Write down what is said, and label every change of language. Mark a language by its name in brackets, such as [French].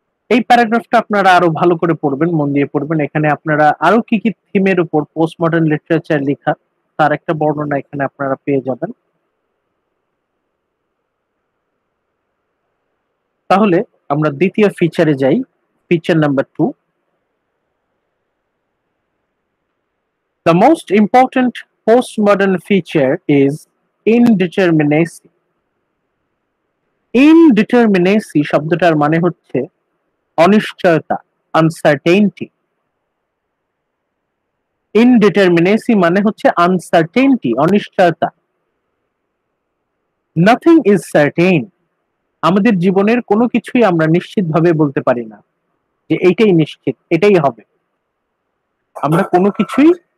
[Bangla] এই প্যারাগ্রাফটা আপনারা আরো ভালো করে পড়বেন, মন দিয়ে পড়বেন। এখানে আপনারা আরো কি কি থিমের উপর পোস্ট মডার্ন লিটারেচার লেখা তার একটা বর্ণনা এখানে আপনারা পেয়ে যাবেন। তাহলে আমরা দ্বিতীয় ফিচারে যাই, feature number 2। [English] The most important postmodern feature is indeterminacy. [Bangla] Indeterminacy শব্দটার মানে হচ্ছে অনিশ্চয়তা, আনসার্টেইনটি। ইনডিটারমিনেসি মানে হচ্ছে আনসার্টেইনটি, অনিশ্চয়তা। [English] Nothing is certain. [Bangla] আমাদের জীবনের কোনো কিছুই আমরা নিশ্চিতভাবে বলতে পারি না যে এইটাই নিশ্চিত, এটাই হবে। আমরা কোনো কিছুই